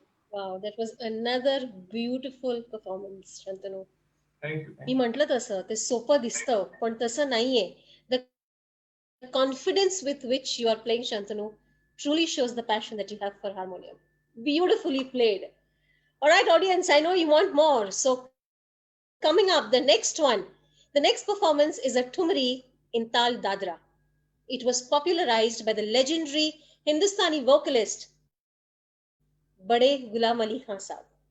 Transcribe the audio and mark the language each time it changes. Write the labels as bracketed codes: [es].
[en] Wow, that was another beautiful performance, Shantanu. Thank you. [mr] मी म्हटलं तसं ते सोपं दिसतं पण तसं नाहीये. [en] The confidence with which you are playing, Shantanu, truly shows the passion that you have for harmonium. Beautifully played. All right, audience, I know you want more. So coming up, the next one. The next performance is a Thumri in Tal Dadra. It was popularized by the legendary Hindustani vocalist Bade Ghulam Ali Khan Saab.